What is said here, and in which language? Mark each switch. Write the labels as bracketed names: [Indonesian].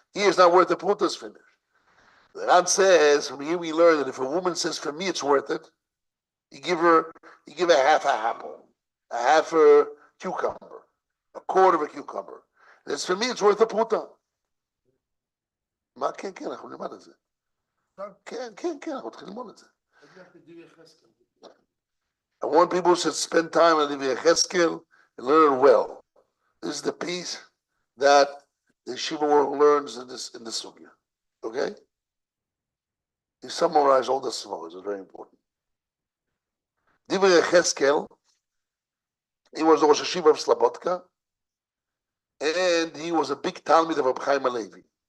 [English] He is not worth a puta, is finished. The Ran says, from here we learn that if a woman says, for me it's worth it, you give her half an apple, a half a cucumber, a quarter of a cucumber. And it's, for me it's worth a puta. [Hebrew] מה כן, אנחנו נלמד את זה. כן, אנחנו צריכים ללמוד את זה. [English] I want people should spend time on the Yecheskel and learn it well. This is the piece that the Yeshiva world learns in the Sugya. Okay? He summarized all the Svahas, it's very important. Divrei Yecheskel, he was the Rosh Hashiva of Slabotka, and he was a big Talmid of Rabbi Chaim Halevi.